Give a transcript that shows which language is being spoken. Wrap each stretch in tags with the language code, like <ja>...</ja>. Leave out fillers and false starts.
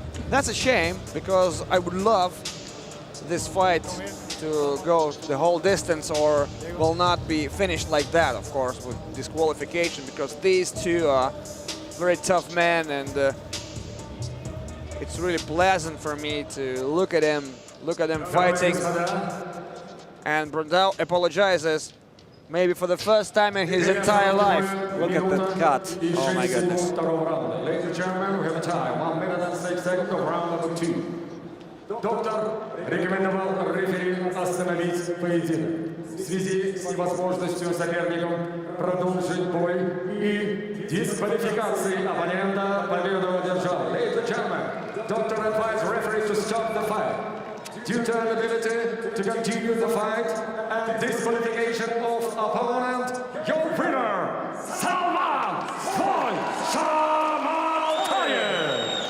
<en>That's a shame, because I would love this fight to go the whole distance, or will not be finished like that, of course, with disqualification, because these two are very tough men, and it's really pleasant for me to look at them fighting. And Brandão apologizes, maybe for the first time in his entire life. Look at that cut. Oh my goodness. Ladies and gentlemen, we have a time. 1 minute and 6 seconds of round number 2.</en> <ru>Доктор рекомендовал рефери остановить поединок в связи с невозможностью соперникам продолжить бой и дисквалификацией оппонента победу одержал.</ru> <en>Ladies and gentlemen, doctor advised referee to stop the fight due to inability to continue the fight and disqualification of opponent. Your winner, Salman Zhamaldaev.</en>